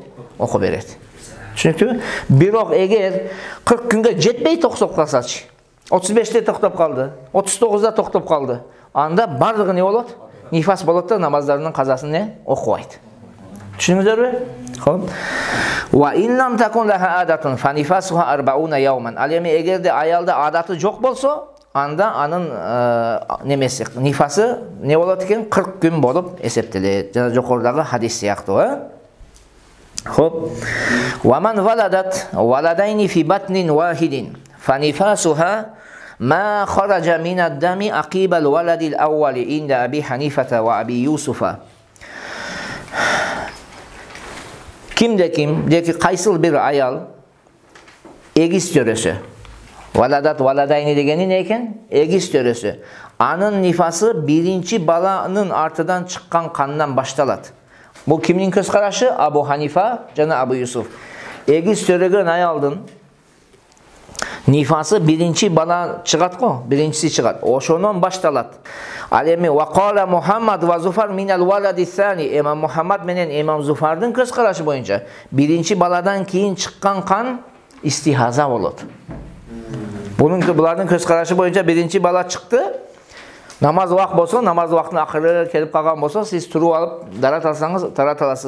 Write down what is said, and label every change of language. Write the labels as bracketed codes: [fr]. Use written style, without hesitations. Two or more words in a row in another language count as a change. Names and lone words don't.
[ky] Окуп берет. Түшүнүктүүбү? Бирок эгер 40 күнгө жетпей токтоп калсачы, 35те токтоп калды, 39да токтоп калды, анда бардыгы не болот? Нифас болот да намаздардын казасын не окубайт. Түшүнүңүздөрбү? Хоп. [ar] وإن لم تكن لها عادة فنفاسها 40 يوما. [ky] Ал эми эгерде аялда адаты жок болсо, анда анын немеси нифасы не болот экен? 40 күн болуп эсептелет. Жана жокорудагы хадис сыяктуу. Хоп. [ar] ومن ولدت ولدين في بطن واحد فنفاسها ما خرج من الدم عقيب الولد الأول عند أبي حنيفة وأبي يوسف. [ky] Кимде-ким, деки кайсыл бир аял эгиз төрөсө. [ar] ولدت ولدين [ky] дегени не экен? Эгиз төрөсө. Анын нифасы биринчи баланын артынан чыккан кандан башталат. Бул кимдин көз карашы? Абу Ханифа жана Абу Юсуф. Эгиз төрөгөн аялдын нифасы биринчи бала чыгат го, биринчиси чыгат. Ошонон башталат. Ал эми [ar] وقال محمد وزفر من الولد الثاني. [ky] Имам Мухаммад менен Имам Зуфардын көз карашы боюнча биринчи баладан кийин чыккан кан истихаза болот. Булардын көз карашы боюнча биринчи бала чыкты. Намаз вак болсо, намаз вактына акыры келип калган болсо, сиз туруп алып дарат алсаңыз, тарат аласыз.